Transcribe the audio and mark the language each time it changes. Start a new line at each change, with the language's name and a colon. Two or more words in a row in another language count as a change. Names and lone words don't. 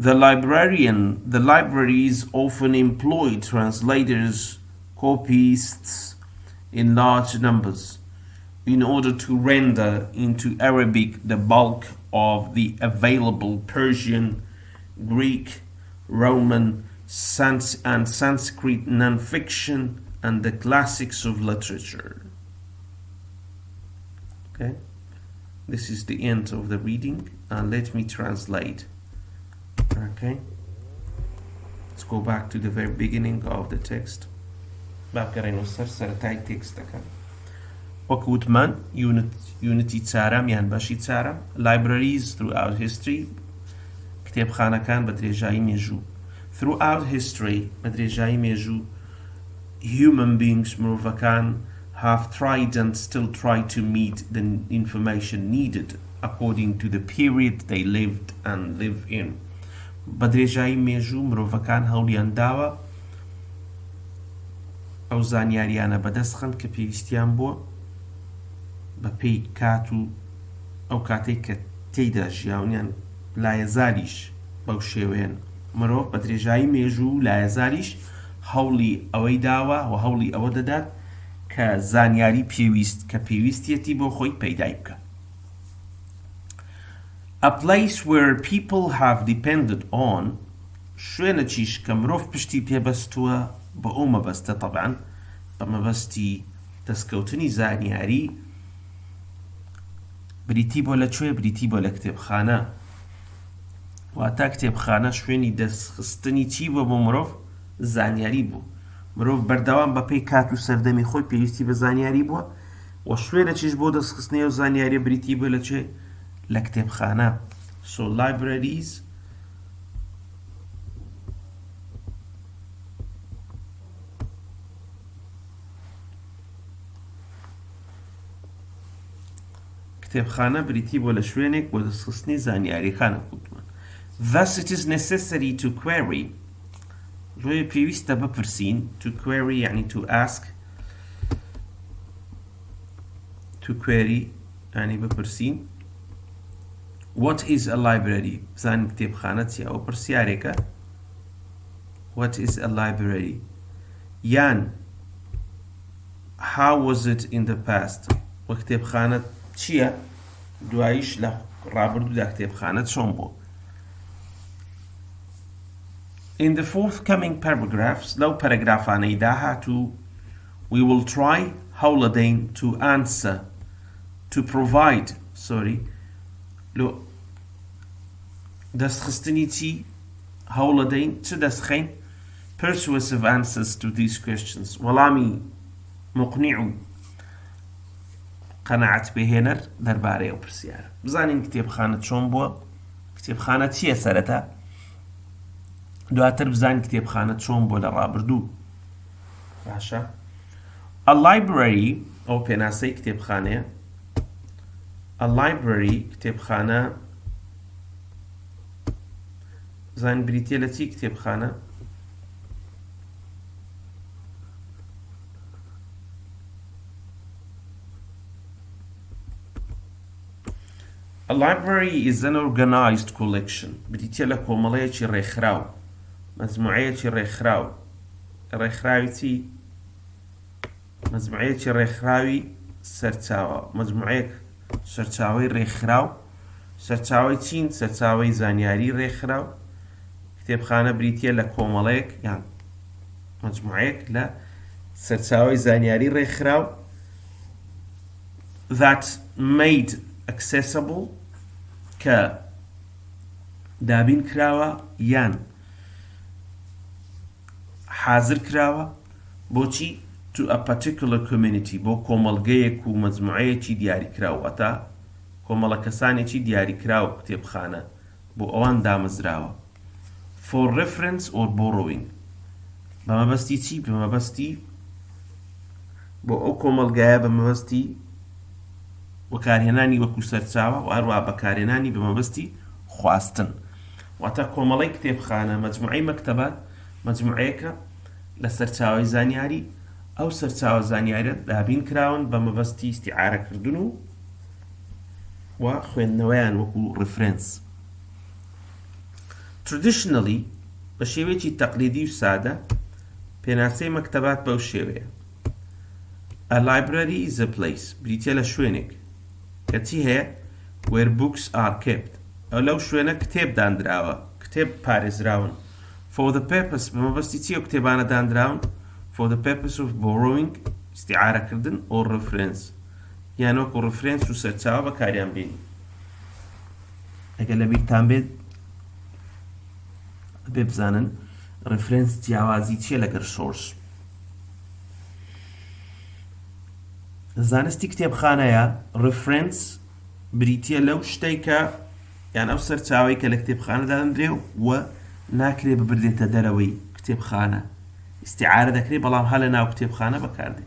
English: The libraries often employ translators, copyists in large numbers in order to render into Arabic the bulk of the available Persian, Greek, Roman, and Sanskrit non-fiction and the classics of literature. Okay, this is the end of the reading, and let me translate. Okay, let's go back to the very beginning of the text.
Central Kurdish: بابكرين سرتاي تكستك وكوتمان
English: unity
Central Kurdish: تسارم يعني بەشی تسارم
English: libraries throughout history
Central Kurdish: کتێبخانەکان بە درێژایی مێژوو
English: throughout history
Central Kurdish: بە درێژایی مێژوو
English: human beings مرۆڤەکان have tried and still try to meet the information needed according to the period they lived and live in.
Central Kurdish: بە درێژایی مێژوو مرۆڤەکان هەوڵیان داوە ئەو زانیاریانە بەدەستخن کە پێویستیان بووە بە پێی کات و ئەو کاتێک کە تێیدا ژیاونیان لایەزاریش بەو شێوەیەن مرۆڤ بە درێژایی مێژوو لایەزاریش هەوڵی ئەوەی داوە و هەوڵی ئەوە دەدات کە زانیاری کە پێویستیەتی بۆ خۆی پەیدای بکە.
English: A place where people have depended on
Central Kurdish: شوێنەکیش کە مرۆڤ پشتی پێبەستووە بە ئەو مەبەستە طبعاً بە مەبەستی دەستکەوتنی زانیاری بریتی بۆ لەکوێ بریتی بۆ لە کتێبخانە واتە کتێبخانە شوێنی دەستخستنی چی بووە بۆ مرۆڤ زانیاری بوو مرۆڤ بەردەوام بە پێی کات و سەردەمی خۆی پێویستی بە زانیاری بووە و شوێنەکیش بۆ دەستخستنی ئەو زانیاریە بریتی بۆ لەکوێ لە کتێبخانە.
English: So libraries
Central Kurdish: کتێبخانە بریتی بۆ لە شوێنێک بۆ دەستخستنی زانیاریەکانە کوتمان.
English: Thus it is necessary to query
Central Kurdish: ژۆیە پێویستە بپرسین
English: to query یعنی to ask to query
Central Kurdish: یعنی بپرسین
English: What is a library؟
Central Kurdish: بزانین کتێبخانە چیە ئەو پرسیارێکە
English: What is a library؟ یان How was it in the past؟
Central Kurdish: و کتێبخانە چییە؟ دواییش لە ڕابردوودا کتێبخانە چۆن بوو؟
English: In the forthcoming paragraphs
Central Kurdish: لەو پەرەگرافانەی داهاتوو
English: we will try
Central Kurdish: هەوڵەدەین
English: to answer to provide
Central Kurdish: لۆ دەستخستنی چی هەوڵەدەین چ دەستخەین
English: persuasive answers to these questions
Central Kurdish: وەڵامی مقنیع و قەناعەت پێهێنەر دەربارەی ئەو پرسیارە. بزانین کتێبخانە چۆن بووە کتێبخانە چییە سەرەتا دواتر بزانین کتێبخانە چۆن بووە لە ڕابردوو باشە.
English: A library
Central Kurdish: ئەو پێناسەی کتێبخانەیە
English: A library
Central Kurdish: کتێبخانە زانین بریتیە لە چی کتێبخانە
English: A library is an organized collection
Central Kurdish: بریتیە لە کۆمەڵەیەکی ڕێکخراو مەجموعەیەکی ڕێکخراو ڕێکخراوی چی مەجموعەیەکی ڕێکخراوی سەرچاوە مەجموعەیەک سەرچاوەی ڕێکخراو سەرچاوەی چین سەرچاوەی زانیاری ڕێکخراو کتێبخانە بریتیە لە کۆمەڵەیەک یان مەجموعەیەک لە سەرچاوەی زانیاری ڕێکخراو
English: that made accessible
Central Kurdish: کە دابین کراوە یان حازر کراوە بۆچی
English: to a particular community
Central Kurdish: بۆ کۆمەڵگەیەک و مەجموعەیەکی دیاریکراوە ئەتا کۆمەڵە کەسانێکی دیاریکراوە کتێبخانە بۆ ئەوان دامەزراوە
English: for reference or borrowing
Central Kurdish: بە مەبەستی چی بە مەبەستی بۆ ئەو کۆمەڵگایە بە مەبەستی وەکارهێنانی وەکو سەرچاوە و هەروە بەکارهێنانی بە مەبەستی خواستن واتە کۆمەڵەی کتێبخانە مەجموعەی مەکتەبات مەجموعەیەکە لە سەرچاوەی زانیاری ئەو سەرچاوە زانیاریە دابین کراون بە مەبەستی ئیستیعارەکردن و خوێندنەوەیان وەکو ڕفرێنس traditionally بە شێوەیەکی تەقلیدی و سادە پێناسەی مەکتەبات بەو شێوەیە.
English: A library is a place
Central Kurdish: بریتیە لە شوێنێک کە چی هەیە
English: where books are kept
Central Kurdish: ئەو لەو شوێنە کتێب دانراوە کتێب پارێزراون
English: for the purpose
Central Kurdish: بەمەبەستی چی ئەو کتێبانە دانراون
English: for the purpose of borrowing
Central Kurdish: استیعارەکردن
English: or reference
Central Kurdish: یان وەکو reference و سەرچاوە بەکاریان بینی. ئەگەر لە بیرتان بێت بێ بزانن reference جیاوازی چیە لەگەر source. زانستی کتێبخانەیە reference بریتیە لەو شتێکە یان ئەو سەرچاوەی کە لە کتێبخانە دادەنرێ و ناکرێ ببردێتە دەرەوەی کتێبخانە استیعارە دەکرێت بەڵام هەڵە ناو کتێبخانە بەکاردێت.